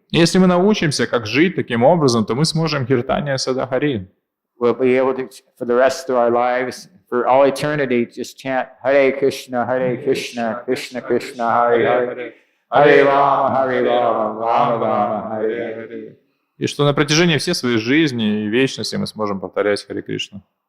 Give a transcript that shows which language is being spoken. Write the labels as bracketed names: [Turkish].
[Russian] Если мы научимся, как жить таким образом, то мы сможем Caitanya-charitamrita. [English] We'll be able to, for the rest of our lives, for all eternity, just chant [Sanskrit] Hare Krishna, Krishna Krishna, Hare Hare, [English] Hare Rama, Rama Rama, Hare Hare. [Russian] И что на протяжении всей своей жизни и вечности мы сможем повторять Харе Кришна.